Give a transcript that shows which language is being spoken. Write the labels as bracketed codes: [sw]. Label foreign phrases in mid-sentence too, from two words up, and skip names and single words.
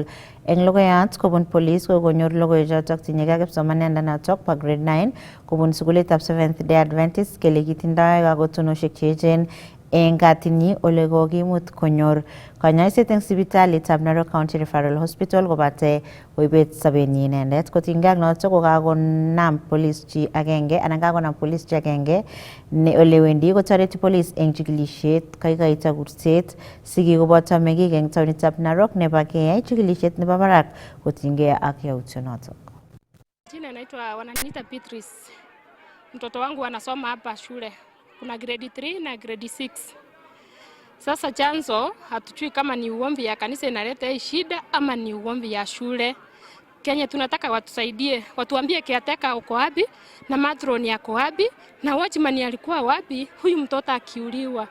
[kln] Eng logoiyat kobun police kokonyor logoichotok tinyegei kipsomaniandanotok bo grade 9 kobun sukulitab Seventh Day Adventist kele kitindoi kakotunosiek cheechen eng katinyi ole kokimut konyor kanyaiset eng sipitalitab Narok County Referral Hospital kobate koibet sabenyi inendet. Kotinygei ak notok ko kakonam police chi agenge ne ole wendi kotoreti police eng chikilisiet kaikaita kurset sigik koboto meng'ik eng taonitab Narok nebo keyai chikilisiet nebo barak kotinygei ak yautionotok. [sw] Jina naitwa wananiita Beatrice. Mtoto wangu anasoma hapa shule. Kuna grade 3 na grade 6. Sasa chanzo hatujui kama ni uombi ya kanisa inaleta hii shida ama ni uombi ya shule. Kenya tunataka watusaidie, watuambie caretaker uko wapi na matron yako wapi na watchman alikuwa wapi huyu mtoto akiuliwa.